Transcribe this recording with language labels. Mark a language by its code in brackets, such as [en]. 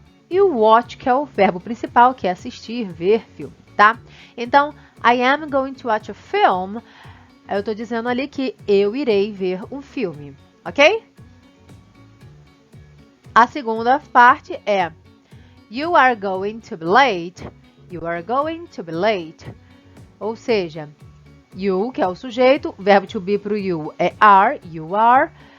[pt] E o watch, que é o verbo principal, que é assistir, ver filme, tá? [en] Então, I am going to watch a film. [pt] Eu estou dizendo ali que eu irei ver um filme, ok? A segunda parte é [en] You are going to be late. You are going to be late. [pt] Ou seja, You, que é o sujeito, o verbo to be para o you é are, you are.